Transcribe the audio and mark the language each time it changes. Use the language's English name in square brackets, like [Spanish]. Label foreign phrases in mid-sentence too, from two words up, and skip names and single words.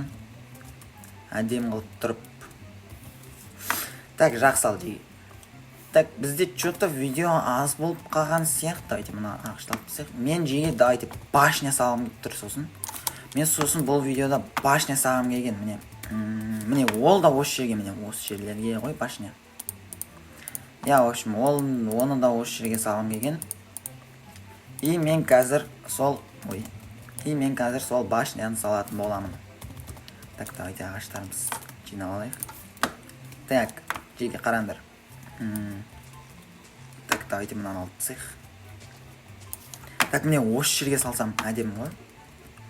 [Kazakh] Әдем қылып тұрып. Так, жақсы ал жеге. Так, бізде что-то видео аз болып қалған сияқты. Давайте мұна ақшылап түсек. Мен жеге давайте башня салғым тұр сосын. Мен сосын бұл видеода башня салғым келген. Міне ол да осы жерге, міне осы жерлерге ғой башня. [Russian] В общем, [Kazakh] оны да осы жерге салғым келген. И мен қазір сол башняны салатын боламын. [Russian] Так, давайте [Kazakh] ағаштарымыз жинап алайық. Так, жеге қараңдар. [Russian] Так, давайте [Kazakh] мұнан алып тсек. Так, міне осы жерге салсам әдем ғой.